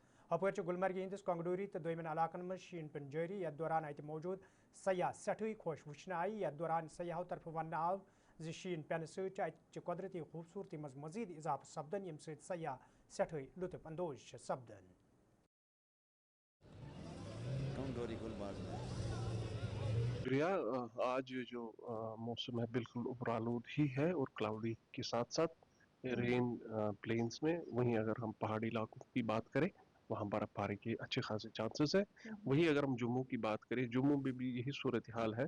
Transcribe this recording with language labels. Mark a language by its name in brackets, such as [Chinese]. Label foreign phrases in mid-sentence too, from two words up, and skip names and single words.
[Kashmiri] ہپٲرۍ چھُ گلمرگہِ ہندس کنگڈوری تہٕ دویمٮ۪ن علاقن مز شیٖن پٮ۪ن جٲری، یتھ دوران اتہِ موجود سیاح سٮ۪ٹھٕے خۄش وٕچھنہٕ آیہِ. یتھ دوران سیاحو طرف وننہٕ آو زِ شیٖن پٮ۪نہٕ سۭتۍ چھِ اَتچہِ قۄدرٔتی خوٗبصوٗرتی منٛز مزیٖد اضافہٕ سپدان ییٚمہِ سۭتۍ سیاح سٮ۪ٹھٕے لُطف اندوز چھِ سپدان. شکریہ. [Urdu] آج جو موسم ہے بالکل ابر آلود ہی ہے اور کلاؤڈی کے ساتھ ساتھ [English] rain plains [Urdu] میں. وہیں اگر ہم پہاڑی علاقوں کی بات کریں وہاں برف باری کے اچھے خاصے چانسز ہے. وہیں اگر ہم جموں کی بات کریں جموں میں بھی یہی صورتحال ہے.